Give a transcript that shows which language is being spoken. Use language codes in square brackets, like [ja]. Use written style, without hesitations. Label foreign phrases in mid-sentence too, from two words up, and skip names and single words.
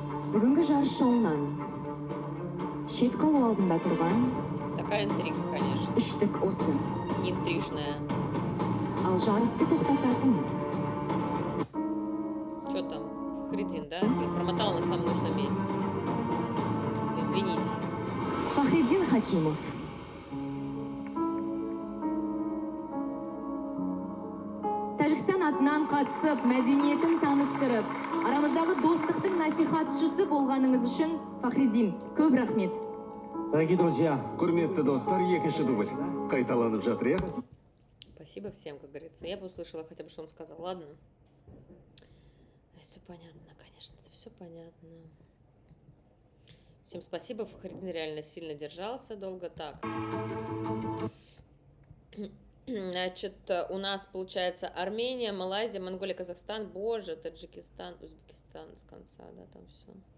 [kk] Бүгінгі жарыс шоуынан шет қалу алдында тұрған [ru] Такая интрига, конечно. [kk] үштік осы. [ru] Интрижная. [kk] Ал жарысты тоқтататын [ru] Что там? Фахриддин, да? Я промотал на самом нужном месте. Извините. Фахриддин Хакимов. [kk] Тәжікстан атынан қатысып, мәдениетін таныстырып, арамыздағы достықтың насихатшысы болғаныңыз үшін, Фахриддин, көп рахмет. [ru] Дорогие друзья, [kk] Құрметті достар, екінші дубль. Қайталанып жатыр, иә? [ru] Спасибо всем, как говорится. Я бы услышала хотя бы, что он сказал. Ладно. Все понятно, конечно, это все понятно. Всем спасибо. Фахриддин реально сильно держался долго. Так. Значит, у нас получается Армения, Малайзия, Монголия, Казахстан, боже, Таджикистан, Узбекистан с конца, да, там все.